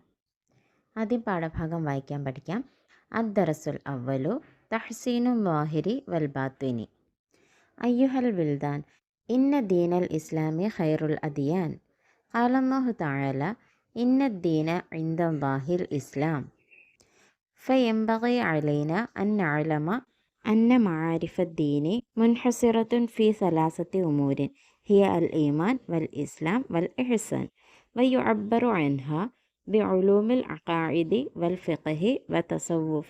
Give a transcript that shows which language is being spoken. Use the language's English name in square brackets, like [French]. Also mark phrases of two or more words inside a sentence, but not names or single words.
[Malayalam] ആദ്യം പാഠഭാഗം വായിക്കാൻ പഠിക്കാം. [Arabic] الدرس الأول تحسين الظاهر والباطن. أيها الولدان إن دين الإسلام خير الأديان. قال الله تعالى إن الدين عند الله الإسلام. فينبغي علينا أن نعلم أن معارف الدين منحصرة في 3 أمور هي الإيمان والإسلام والإحسان، ويعبر عنها بعلوم العقائد والفقه والتصوف.